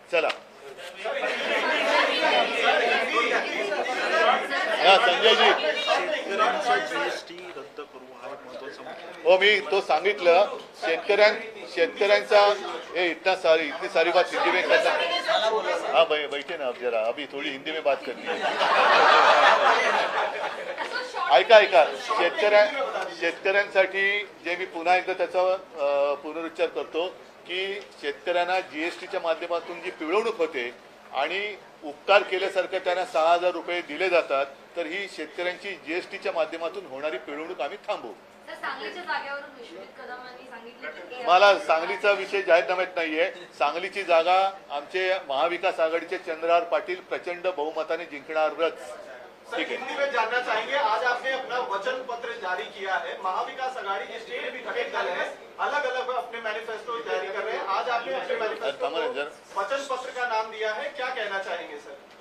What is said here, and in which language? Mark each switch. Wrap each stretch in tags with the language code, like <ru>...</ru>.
<mr>चला संजयजी जीएसटी रद्द करू हा एक महत्वाचा मुद्दा आहे. हो मी तो सांगितलं शेतकऱ्यांचा</mr> <hi>इतनी सारी बात हिंदी में करता. हाँ बैठे ना अब जरा अभी थोड़ी हिंदी में बात करनी है.</hi> <mr>ऐका शेतकऱ्यांसाठी जे मी पुन्हा एकदा त्याचा पुनरुच्चार करतो की शेतकऱ्यांना जीएसटीच्या माध्यमातून जी पिळवणूक होते आणि उपकार केल्यासारखं त्यांना 6,000 रुपये दिले जातात, तर ही शेतकऱ्यांची जीएसटीच्या माध्यमातून होणारी पिळवणूक आम्ही थांबवू. तर सांगलीच्या जागेवरून विश्वजित कदमांनी सांगितले की मला सांगलीचा विषय जाहीरनाम्यात नाहीये. सांगलीची जागा आमचे महाविकास आघाडीचे चंद्रहार पाटील प्रचंड बहुमताने जिंकणारच.</mr> <hi>सर, हिंदी में जानना चाहेंगे, आज आपने अपना वचन पत्र जारी किया है, महाविकास आघाड़ी के स्टेट भी घटक दल है, अलग अलग अपने मैनिफेस्टो जारी कर रहे हैं. आज आपने अपने मैनिफेस्टो को वचन पत्र का नाम दिया है, क्या कहना चाहेंगे सर?</hi>